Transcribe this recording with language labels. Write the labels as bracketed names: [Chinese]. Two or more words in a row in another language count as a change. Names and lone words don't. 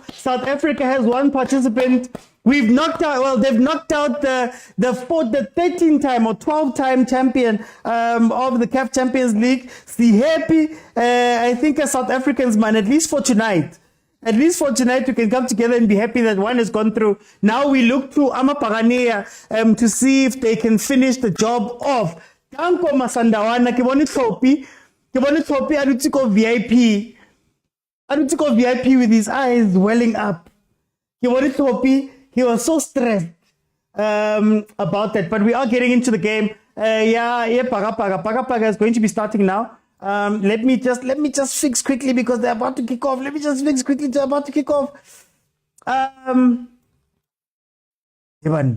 [English] South Africa has one participant. We've knocked out, well, they've knocked out the 13-time or 12-time champion of the CAF Champions League. See, happy, I think as South Africans, man, at least for tonight. At least for tonight, we can come together and be happy that one has gone through. Now we look to Amaparanea to see if they can finish the job off. [Tswana] Danko Masandawana, ke bone Tlhopi, Adutiko VIP. [English] Adutiko VIP with his eyes welling up. [Tswana] Ke bone Tlhopi, [English] he was so stressed about that. But we are getting into the game. Paga is going to be starting now. Let me just fix quickly because they're about to kick off. Let me just fix quickly. They're about to kick off. Ivan.